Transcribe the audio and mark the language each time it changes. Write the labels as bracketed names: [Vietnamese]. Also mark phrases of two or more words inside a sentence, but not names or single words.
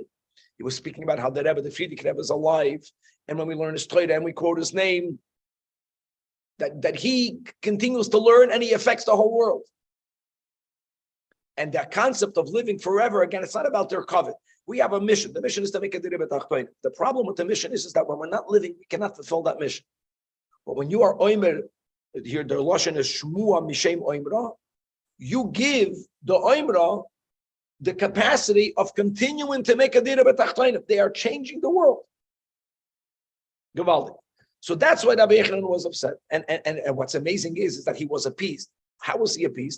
[English] He was speaking about how the Rebbe, the Friedrich Rebbe, is alive. And when we learn his Torah and we quote his name, that he continues to learn and he affects the whole world. And that concept of living forever, again, it's not about their covet. We have a mission. The mission is to make a [Hebrew] diribet achtoin. [English] The problem with the mission is that when we're not living, we cannot fulfill that mission. But when you are oimer, here the lashon is [Hebrew] shmua mishem oimra, [English] you give the oimra the capacity of continuing to make a [Hebrew] diribet achtoin. [English] They are changing the world. [Yiddish] Gewaldig. [English] So that's why Rabbi Yechanan was upset. And what's amazing is that he was appeased. How was he appeased?